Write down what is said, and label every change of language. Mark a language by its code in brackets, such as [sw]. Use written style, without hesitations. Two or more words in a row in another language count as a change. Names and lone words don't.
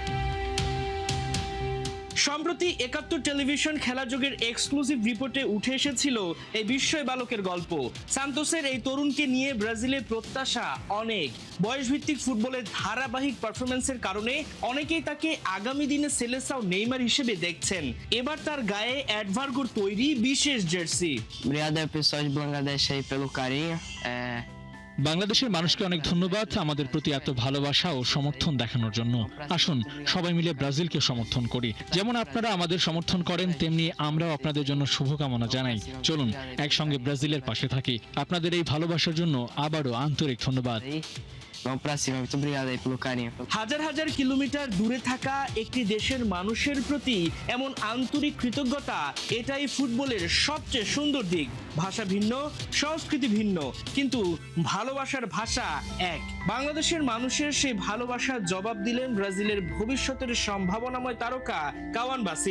[bn] সম্প্রতি ৭১ টেলিভিশন খেলাযোগের এক্সক্লুসিভ রিপোর্টে উঠে এসেছিল এই বিস্ময় বালকের গল্প। সান্তোসের এই তরুণকে নিয়ে ব্রাজিলের প্রত্যাশা অনেক। বয়সভিত্তিক ফুটবলের ধারাবাহিক পারফরমেন্সের কারণে অনেকেই তাকে আগামী দিনে সেলেসাও নেইমার হিসেবে দেখছেন। এবার তার গায়ে অ্যাডভার্গোর তৈরি বিশেষ জার্সি। [pt] Obrigado ao pessoal de Bangladesh aí pelo carinho. [bn] বাংলাদেশের মানুষকে অনেক ধন্যবাদ আমাদের প্রতি এত ভালোবাসা ও সমর্থন দেখানোর জন্য। আসুন সবাই মিলে ব্রাজিলকে সমর্থন করি। যেমন আপনারা আমাদের সমর্থন করেন, তেমনি আমরাও আপনাদের জন্য শুভকামনা জানাই। চলুন একসঙ্গে ব্রাজিলের পাশে থাকি। আপনাদের এই ভালোবাসার জন্য আবারও আন্তরিক ধন্যবাদ। [pt] Vamos pra cima, muito obrigado aí pelo carinho. [bn] হাজার হাজার কিলোমিটার দূরে থাকা একটি দেশের মানুষের প্রতি এমন আন্তরিক কৃতজ্ঞতা, এটাই ফুটবলের সবচেয়ে সুন্দর দিক। ভাষা ভিন্ন, সংস্কৃতি ভিন্ন, কিন্তু ভালোবাসার ভাষা এক। বাংলাদেশের মানুষের সেই ভালোবাসার জবাব দিলেন ব্রাজিলের ভবিষ্যতের সম্ভাবনাময় তারকা কাওয়ান বাসিল।